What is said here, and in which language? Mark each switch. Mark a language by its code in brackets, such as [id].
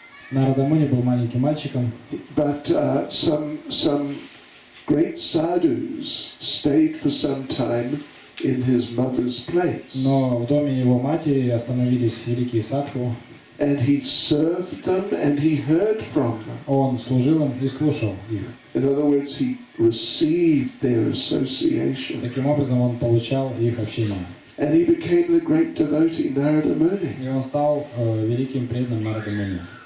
[ru] Нарада Муни был маленьким мальчиком. [en] But some great sadhus stayed for some time in his mother's place. [ru] Но в доме его матери остановились великие садху. [en] And he served them and he heard from them. [ru] Он служил им и слушал их. [en] In other words, he received their association. [ru] Таким образом, он получал их общение. [en] And he became the great devotee Narada Muni. [ru] И он стал великим преданным Нарада Муни.